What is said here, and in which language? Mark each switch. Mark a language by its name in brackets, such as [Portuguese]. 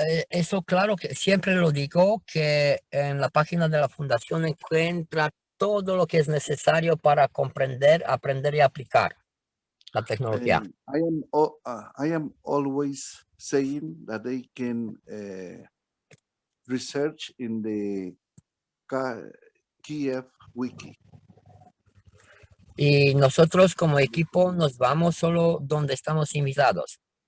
[Spanish] Eso claro que siempre lo digo, que en la página de la fundación encuentra todo lo que es necesario para comprender, aprender y aplicar la tecnología. [English] I am always saying that they can research in the Kiev wiki. [Spanish] Y nosotros como equipo nos vamos solo donde estamos invitados.